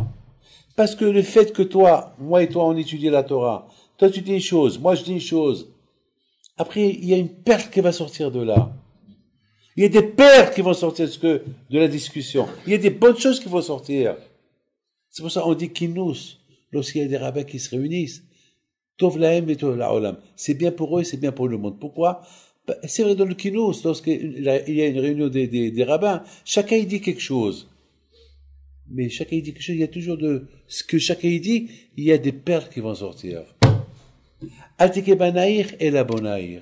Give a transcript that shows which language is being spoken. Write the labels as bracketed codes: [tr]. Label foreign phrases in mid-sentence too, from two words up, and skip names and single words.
[fr] Parce que le fait que moi et toi, on étudie la Torah, toi tu dis une chose, moi je dis une chose. Après, il y a une perte qui va sortir de là. Il y a des pertes qui vont sortir de la discussion. Il y a des bonnes choses qui vont sortir. C'est pour ça qu'on dit kinous, lorsqu'il y a des rabbins qui se réunissent. [he] טוב להם וטוב לעולם. [fr] C'est bien pour eux et c'est bien pour le monde. Pourquoi? C'est vrai dans le kinous, lorsqu'il y a une réunion des rabbins, chacun y dit quelque chose. Mais chacun y dit quelque chose, il y a toujours ce que chacun y dit, il y a des pertes qui vont sortir. Altike banaïr et la bonaïr.